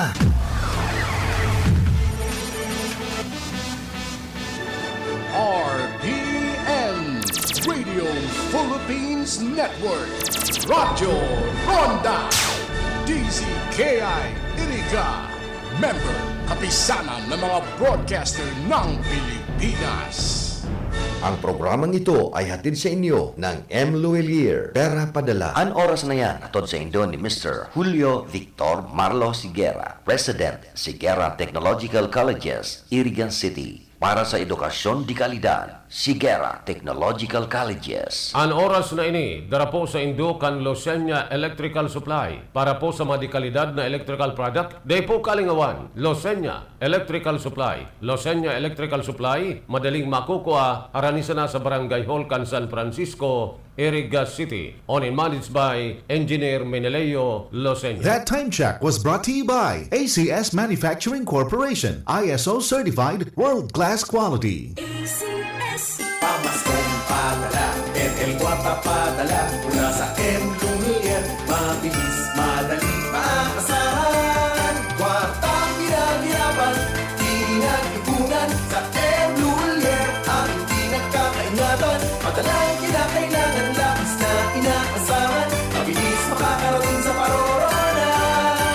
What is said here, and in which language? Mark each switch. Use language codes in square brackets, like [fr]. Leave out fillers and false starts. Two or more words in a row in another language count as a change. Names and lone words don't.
[tl] RPN Radio Philippines Network Radyo Ronda DCKI Iriga Member Kapisanan ng mga broadcaster ng Pilipinas. Ang programang ito ay hatid sa inyo ng M. Luelier Pera Padala. [bik] Ang oras na yan, atod sa indo ni Mr. Julio Victor Marlo Sigera, President, Sigera Technological Colleges, Irigan City. Para sa edukasyon di kalidad, Sigera Technological Colleges. Ang oras na ini, dara po sa indo kan Losenya Electrical Supply. Para po sa madikalidad na [en] electrical product, [bik] day po kalingawan, Losenya Electrical Supply. Losenya Electrical Supply, madaling makukuha, aranisa na sa Barangay Hall, kan San Francisco, Iriga City. [en] Owned and managed by Engineer Meneleo Losenya. That time check was brought to you by ACS Manufacturing Corporation, ISO certified world-class quality. ACS. [tl] Pamaskong padala, NL4 padala, mula sa M. Lumier, mabilis, madali, maasahan. Kwartang pinag-irapan, tinag-ipunan, sa M. Lumier, ang hindi nagkakaingatan. Padalang kinakailangan, labis na inaasahan, mabilis makakarating sa paroonan.